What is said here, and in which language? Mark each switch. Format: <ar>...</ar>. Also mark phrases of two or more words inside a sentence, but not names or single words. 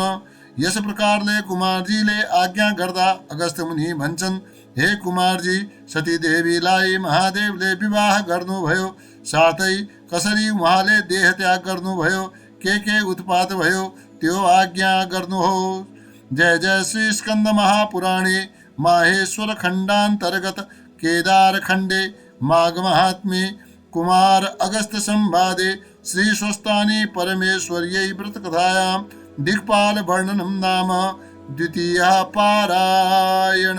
<ne>यस प्रकारले कुमारजीले आज्ञा गर्दा अगस्त मुनि भन्छन्, हे कुमारजी, सती देवीलाई महादेवले विवाह गर्नुभयो, साथै कसरी उहाँले देह त्याग गर्नुभयो, के उत्पात भयो त्यो आज्ञा गर्नुहोस्।</ne> <sa>जय जय श्री स्कंद महापुराणे माहेश्वर खण्डान्तर्गत केदार खण्डे माघ महात्म्ये कुमार अगस्त संवादे श्री स्वस्तानि परमेश्वर्यै व्रत कथायां दिक्पाल वर्णनं नाम द्वितीयः पारायण।</sa>